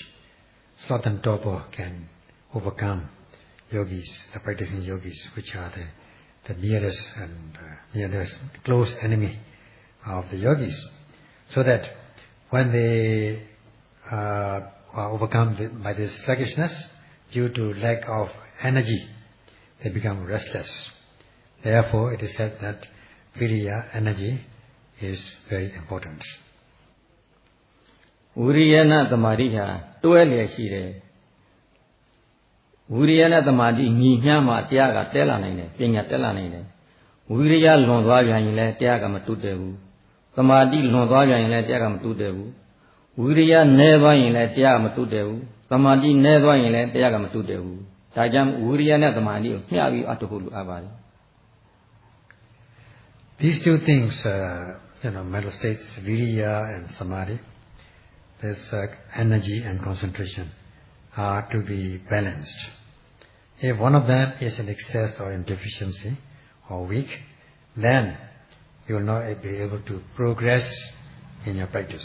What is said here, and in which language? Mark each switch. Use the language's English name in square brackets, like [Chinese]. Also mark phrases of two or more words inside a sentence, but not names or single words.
[English] Sloth and torpor can overcome yogis, the practicing yogis, which are the nearest and nearest close enemy of the yogis, so that when they are overcome by this sluggishness due to lack of energy, they become restless. Therefore, it is said that viriya, energy, is very important. [Pali] Viriyana Tamadi [Burmese] ha, 12 years ရှိတယ် [Pali] Viriyana Tamadi [Burmese] ညီမျှမှတရားကတက်လာနိုင်တယ် ပညာတက်လာနိုင်တယ် Viriya လွန်သွားပြန်ရင်လည်းတရားကမတုတ်ဘူး Tamadi လွန်သွားပြန်ရင်လည်းတရားကမတုတ်ဘူး Viriya နည်းသွားရင်လည်းတရားကမတုတ်ဘူး Tamadi နည်းသွားရင်လည်းတရားကမတုတ်ဘူး ဒါကြောင့် Viriya နဲ့ Tamadi ကိုမျှပြီးအထုဖို့လိုအပ်ပါတယ် [English] These two things, mental states, viriya and samadhi, this energy and concentration are to be balanced. If one of them is in excess or in deficiency or weak, then you will not be able to progress in your practice.